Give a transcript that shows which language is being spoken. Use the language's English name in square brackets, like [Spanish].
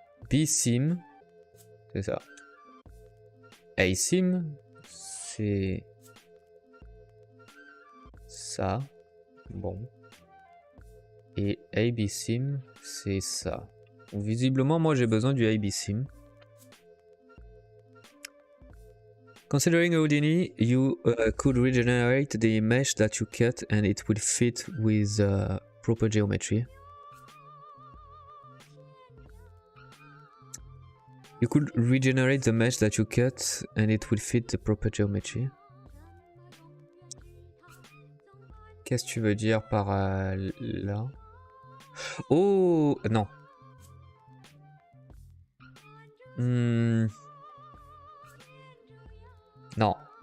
[French] B seam, c'est ça. A seam, c'est ça. Bon. Et AB seam, c'est ça. Donc, visiblement, moi j'ai besoin du AB seam. [English] Considering Houdini, you could regenerate the mesh that you cut and it will fit with proper geometry. You could regenerate the mesh that you cut and it will fit the proper geometry. [French] Qu'est-ce que tu veux dire par là? Oh non. Non.